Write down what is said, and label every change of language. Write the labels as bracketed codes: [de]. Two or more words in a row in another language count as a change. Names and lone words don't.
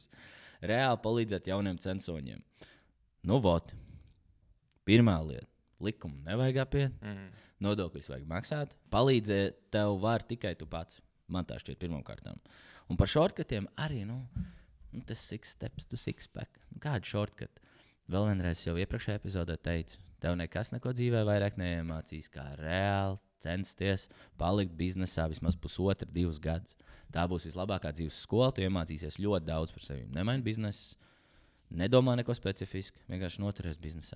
[lv] Reāli palīdzēt jauniem censoņiem. Pirmā lieta. Likumu nevajag apiet, nodokļus vajag maksāt. Palīdzēt tev var tikai tu pats. Man tā šķiet pirmām kārtām. Un par shortcutiem arī, tas [en] 6 steps to 6 pack. [lv] Kāda shortcut? Vēl vienreiz jau iepriekšējā epizodē teicu, tev nekas neko dzīvē vairāk neiemācīs, kā reāli censties palikt biznesā vismaz 1,5–2 gadus. Tā būs vislabākā dzīves skola, tu iemācīsies ļoti daudz par sevi. Nemaini biznesu. Nedomā neko specifiski, vienkārši noturies biznesā.